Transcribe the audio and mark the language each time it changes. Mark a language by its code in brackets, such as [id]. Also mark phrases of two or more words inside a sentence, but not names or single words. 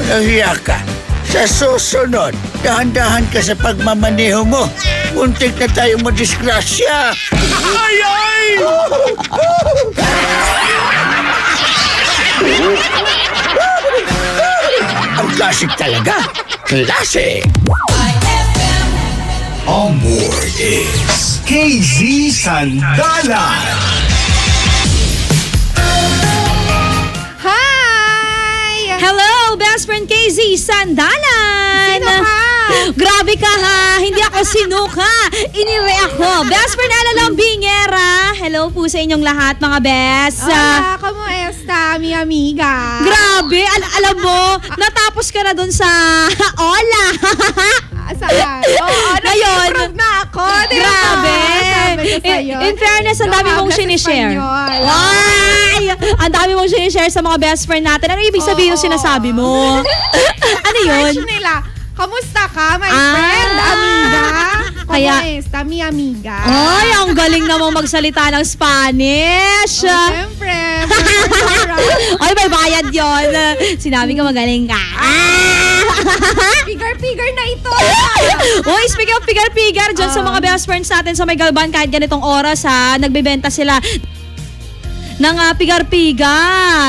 [tl] Walang hiya ka. Sa susunod, dahan-dahan ka sa pagmamaneho mo. Muntik na tayo madisgrasya. Ay! Ang classic talaga. Classic! [en] On board is KZ Sandalan. Hi! Hello, best friend KZ Sandalan! [tl] Sino ka? Grabe ka ha! Hindi ako sinuka! Inire ako! [en] Best friend [tl] Ala Lambingera! Hello po sa inyong lahat mga best! [es] Hola, ¿cómo está, mi amiga? [tl] Grabe! Alam mo, natapos ka na dun sa Hola! Saan? Oo, ngayon, na ako. Grabe! [en] In fairness, [tl] ang dami mong sinishare. Ay! Ang dami mong sinishare sa mga [en] best friend [tl] natin. Ano ibig sabihin yung sinasabi mo? Ano yun? Nila, kamusta ka, [en] my friend, [tl] amiga? Kaya, [es] está, mi amiga? [tl] Ay, ang galing namang magsalita ng Spanish. Siyempre. Ay, may bayad yun. Sinabi ko magaling ka. Pigar-pigar na ito. Uy, [en] speaking of [tl] pigar-pigar, dyan sa mga [en] best friends [tl] natin sa may Galban, kahit ganitong oras nagbebenta sila ng pigar-pigar.